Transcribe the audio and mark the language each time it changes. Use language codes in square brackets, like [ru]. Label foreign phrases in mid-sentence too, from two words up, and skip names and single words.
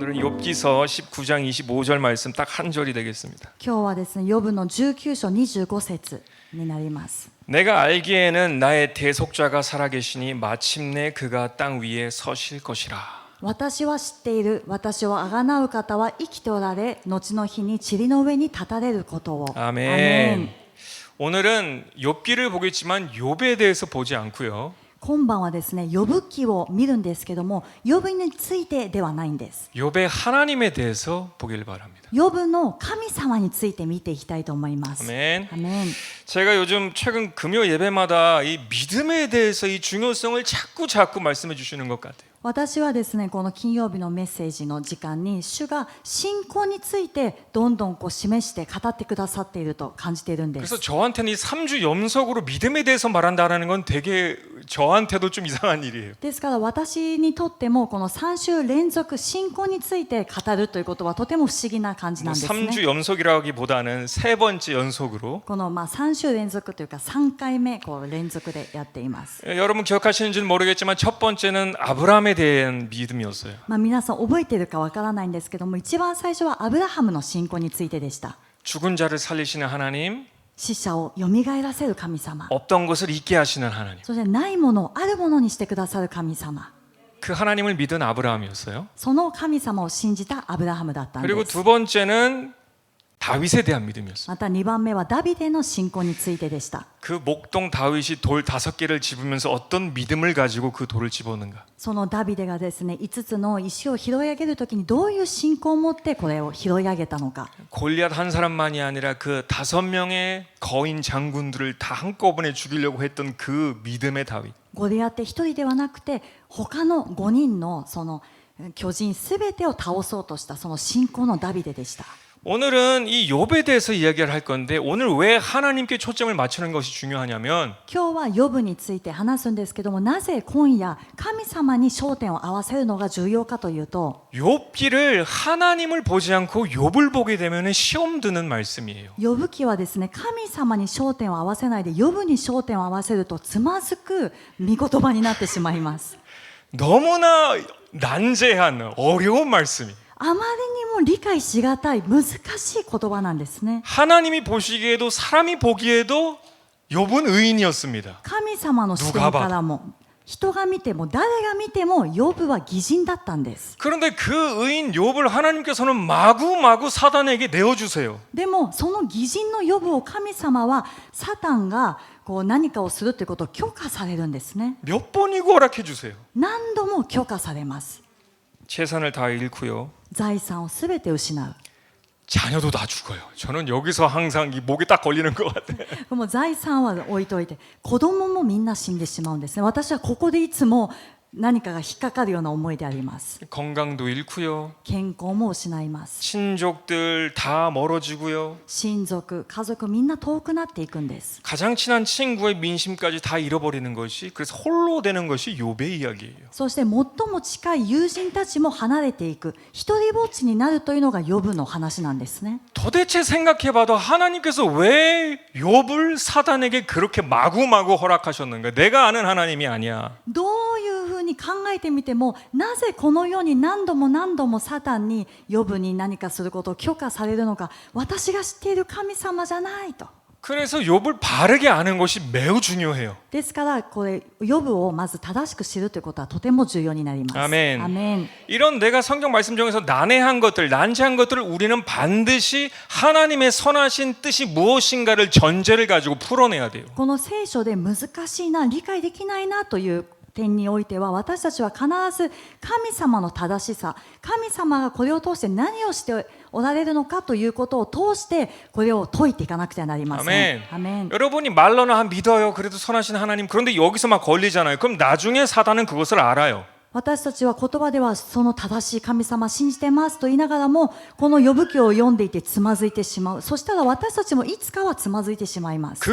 [ko] 욥기서 19장 25절 말씀 딱 한 절이 되겠습니다. [ja] 今日はですね、ヨブの19章25節になります。 [ko] 내가 알기에는 나의 대속자가 살아계시니 마침내 그가 땅 위에 서실 것이라. [ja] 私は知っている。私をあがなう方は生きておられ、後の日に塵の上に立たれることを。 [ko] 아멘. 오늘은 욥기를 보겠지만 욥에 대해서 보지 않고요. [ja] 今晩はですね、ヨブ記を見るんですけども、ヨブについてではないんです。 [ko] 욥의 하나님에 대해서 보길 바랍니다. [ja] ヨブの神様について見ていきたいと思います。 [ko] 아멘. [ja] アメン。 [ko] 제가 요즘 최근 금요 예배마다 이 믿음에 대해서 이 중요성을 자꾸 말씀해 주시는 것 같아요. [ja] 私はですね、この金曜日のメッセージの時間に主が信仰についてどんどん示して語ってくださっていると感じているんで [ko] 그래서 [ja] す。 [ko] 저한테는 이 3주 연속으로 믿음에 대해서 말한다라는 건 되게 저한테도 좀 이상한 일이에요. [ja] ですから私にとってもこの3週連続信仰について語るということはとても不思議な感じな [ko] 뭐 [ja] んです [ko] 3주 [ja] ね。 [ko] 연속이라기보다는 세 번째 연속으로 [ja] この3週連続というか3回目連続でやっています。 [ko] 여러분 기억하시는지는 모르겠지만 첫 번째는 아브라함에 대한 믿음이었어요. [ja] 皆さん覚えているかわからないんですけども、一番最初はアブラハムの信仰についてでした。 [ko] 죽은 자를 살리시는 하나님, [ja] 死者を蘇らせる神様、 [ko] 없던 것을 있게 하시는 하나님. [ja] そしてないものをあるものにしてくださる神様、 [ko] 그 하나님을 믿은 아브라함이었어요. [ja] その神様を信じたアブラハムだったん [ko] 그리고 [ja] です。 [ko] 두 번째는 다윗에 대한 믿음이었어요. [ja] また2番目はダビデの信仰についてでした。 [ko] 그 목동 다윗이 돌 5개를 집으면서 어떤 믿음을 가지고 그 돌을 집었는가. [ja] そのダビデがですね、5つの石を拾い上げるときにどういう信仰を持ってこれを拾い上げたのか。 [ko] 골리앗 한 사람만이 아니라 그 5명의 거인 장군들을 다 한꺼번에 죽이려고 했던 그 믿음의 다윗. [ja] ゴリアテ一人ではなくて他の5人のその巨人すべてを倒そうとしたその信仰のダビデでした。 [ko] 오늘은 이 욥에 대해서 이야기를 할 건데 오늘 왜 하나님께 초점을 맞추는 것이 중요하냐면 [ja] 今日はヨブについて話すんですけども、なぜ今夜神様に焦点を合わせるのが重要かというと、 [ko] 욥기를 하나님을 보지 않고 욥을 보게 되면 시험 드는 말씀이에요. [ja] ヨブ記はですね、神様に焦点を合わせないでヨブに焦点を合わせるとつまずく御言葉になってしまいます。 [ko] 너무나 난제한 어려운 말씀이. [ja] あまりにも理解しがたい難しい言葉なんですね。 [ko] 하나님이 보시기에도 사람이 보기에도 욥은 의인이었습니다. [ja] 神様の視点からも人が見ても誰が見てもヨブは義人だったんです。 [ko] 그런데 그 의인 욥을 하나님께서는 마구마구 사단에게 내어주세요. [ja] でもその義人のヨブを神様はサタンが何かをするということを許可されるんですね。 [ko] 몇 번이고 허락해 주세요. [ja] 何度も許可されます。 [ko] 재산을 다 잃고요. [ja] 財産をすべて失う。 [ko] 자녀도 다 죽어요. 저는 여기서 항상 이 목에 딱 걸리는 것 같아요. [ja] もう財産は置いといて子供もみんな死んでしまうんですね。私はここでいつも何かが引っかかるような思いであります。 [ko] 건강도 잃고요. [ja] 健康も失います。 [ko] 친족들 다 멀어지고요. [ja] 親族、家族みんな遠くなっていくんです。 [ko] 가장 친한 친구의 민심까지 다 잃어버리는 것이 그래서 홀로 되는 것이 욥의 이야기예요. [ja] そして最も近い友人たちも離れていく、一人ぼっちになるというのがヨブの話なんですね。 [ko] 도대체 생각해봐도 하나님께서 왜 욥을 사단에게 그렇게 마구마구 허락하셨는가? 내가 아는 하나님이 아니야. [ja] どういうふうに考えてみても、なぜこのように何度もサタンにヨブに何かすることを許可されるのか、私が知っている神様じゃないと。 [ko] 그래서 욥을 바르게 아는 것이 매우 중요해요. [ja] ですからこれヨブをまず正しく知るということはとても重要になります。 [ko] 아멘. [ja] アメン。 [ko] 이런 내가 성경 말씀 중에서 난해한 것들, 난제한 것들을 우리는 반드시 하나님의 선하신 뜻이 무엇인가를 전제를 가지고 풀어내야 돼요. [ja] この聖書で難しいな、理解できないなという点においては、私たちは必ず神様の正しさ、神様がこれを通して何をしておられるのかということを通してこれを解いていかなくてはなりません。 [ko] 아멘. [ja] アメン。 [ko] 여러분이 말로는 믿어요. 그래도 선하신 하나님. 그런데 여기서 막 걸리잖아요. 그럼 나중에 사단은 그것을 알아요. [ja] 私たちは言葉ではその正しい神様信じてますと言いながらも、この呼ぶ記を読んでいてつまずいてしまう。そしたら私たちもいつかはつまずいてしまいます。